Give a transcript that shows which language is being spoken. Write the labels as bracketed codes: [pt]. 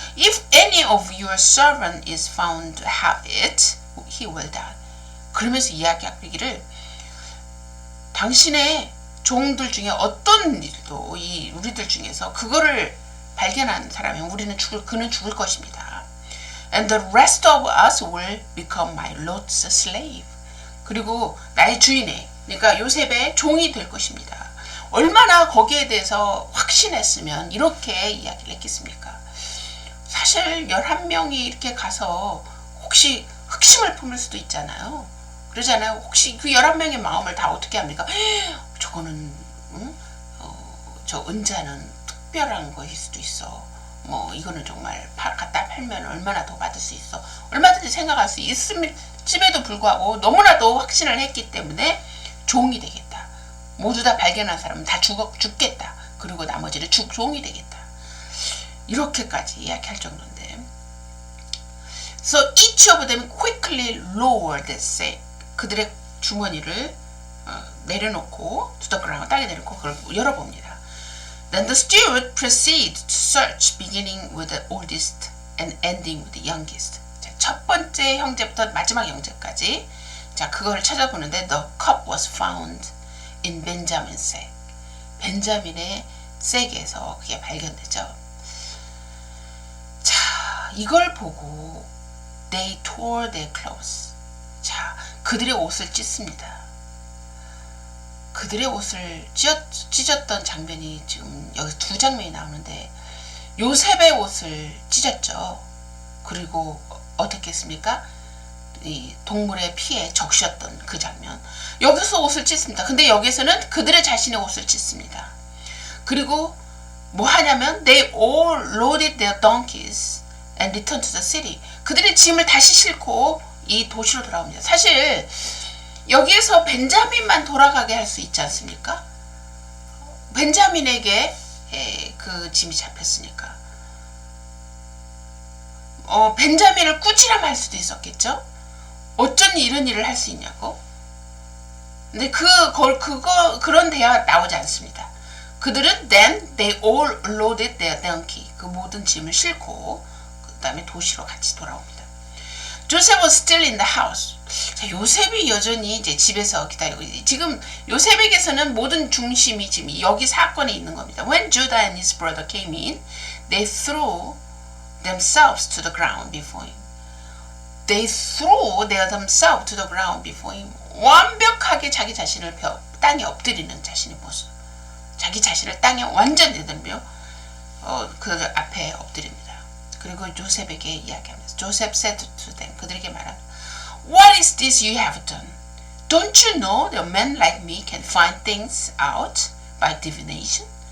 [en] If any of your servant is found to have it, he will die. [ko] 그러면서 이야기하기를, 당신의 종들 중에 어떤 일도 우리들 중에서 그거를 발견한 사람이면 그는 죽을 것입니다. [en] And the rest of us will become my lord's slave. [ko] 그리고 나의 주인의, 그러니까 요셉의 종이 될 것입니다. 얼마나 거기에 대해서 확신했으면 이렇게 이야기를 했겠습니까? 사실 11명이 이렇게 가서 혹시 흑심을 품을 수도 있잖아요. 그러잖아요. 혹시 그 11명의 마음을 다 어떻게 합니까? 저거는 저 은자는 특별한 것일 수도 있어. 이거는 정말 갖다 팔면 얼마나 더 받을 수 있어. 얼마든지 생각할 수 있음에도 불구하고 너무나도 확신을 했기 때문에 종이 되겠다. 모두 다 발견한 사람은 다 죽겠다. 그리고 나머지는 종이 되겠다. 이렇게까지 이야기할 정도인데. [en] So each of them quickly lowered the sack. [ko] 그들의 주머니를 내려놓고 [en] to the ground, [ko] 땅에 내려놓고 그걸 열어봅니다. [en] Then the steward proceeded to search, beginning with the oldest and ending with the youngest. [ko] 자, 첫 번째 형제부터 마지막 형제까지, 자, 그거를 찾아보는데 [en] the cup was found in Benjamin's sack. [ko] 벤자민의 색에서 그게 발견되죠. 자, 이걸 보고 [en] they tore their clothes. [ko] 자, 그들의 옷을 찢습니다. 그들의 옷을 찢었던 장면이 지금 여기 두 장면이 나오는데, 요셉의 옷을 찢었죠. 그리고 어떻게 했습니까? 이 동물의 피에 적셨던 그 장면. 여기서 옷을 찢습니다. 근데 여기서는 그들의 자신의 옷을 찢습니다. 그리고 뭐 하냐면 [en] they all loaded their donkeys and returned to the city. [ko] 그들의 짐을 다시 싣고 이 도시로 돌아옵니다. 사실 여기에서 벤자민만 돌아가게 할 수 있지 않습니까? 벤자민에게 그 짐이 잡혔으니까. 벤자민을 꾸지람 할 수도 있었겠죠? 어쩐 이런 일을 할 수 있냐고? 근데 그런 대화가 나오지 않습니다. 그들은 [en] then they all loaded their donkey. [ko] 그 모든 짐을 싣고 그 다음에 도시로 같이 돌아옵니다. [en] Joseph was still in the house. [ko] 자, 요셉이 여전히 이제 집에서 기다리고, 지금 요셉에게서는 모든 중심이 지금 여기 사건에 있는 겁니다. [en] When Judah and his brother came in, they threw themselves to the ground before him. They threw themselves to the ground before him. [ko] 완벽하게 자기 자신을 땅에 엎드리는 자신의 모습. 자기 자신을 땅에 완전 내들며 그 앞에 엎드립니다. 그리고 요셉에게 이야기합니다. [en] Joseph said to them, [ko] 그들에게 말합니다. [en] What is this you have done? Don't you know that a man like me can find things out by divination?